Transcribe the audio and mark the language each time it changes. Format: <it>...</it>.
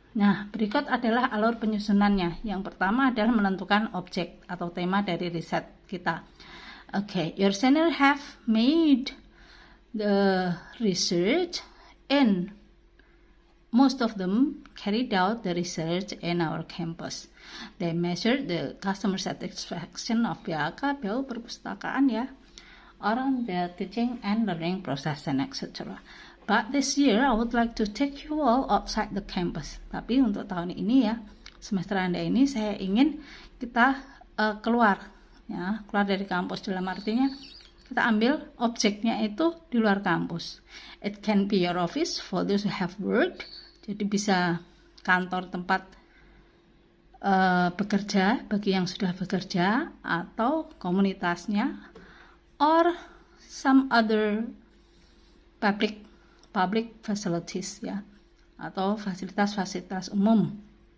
<id>Nah, berikut adalah alur penyusunannya. Yang pertama adalah menentukan objek atau tema dari riset kita.</id> <en>Oke, your senior have made the research and most of them carried out the research in our campus. They measured the customer satisfaction of BAAK, BU</en> <id>perpustakaan ya,</id> <en>around the teaching and learning process and etc. But this year I would like to take you all outside the campus.</en> <id>Tapi untuk tahun ini ya, semester Anda ini saya ingin kita keluar dari kampus, dalam artinya kita ambil objeknya itu di luar kampus.</id> <en>It can be your office for those who have work.</en> <id>Jadi bisa kantor tempat bekerja bagi yang sudah bekerja, atau komunitasnya,</id> <en>or some other public facilities</en> <id>ya, atau fasilitas-fasilitas umum.</id>